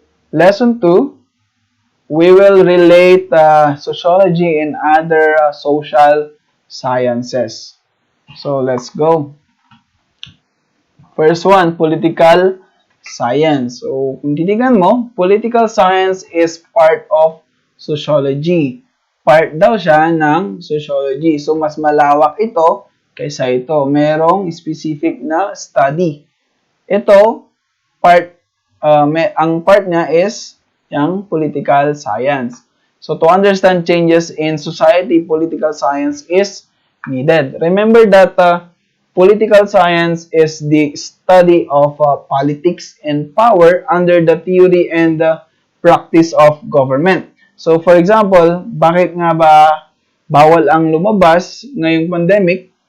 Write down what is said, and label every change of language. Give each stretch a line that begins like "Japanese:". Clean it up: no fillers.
English: Lesson 2, we will relate sociology and other social sciences. So let's go. First one, political science. So
Filipino: kung titignan mo,
English: political science is part of sociology.
Filipino: Part daw siya ng sociology. So mas malawak ito kaysa ito. Merong specific na study. Ito, ang part niya is yung political science.
English: So to understand changes in society, political science is needed. Remember that political science is the study of politics and power under the theory and the practice of government.
Filipino: So for example, bakit nga ba bawal ang lumabas ngayong pandemic?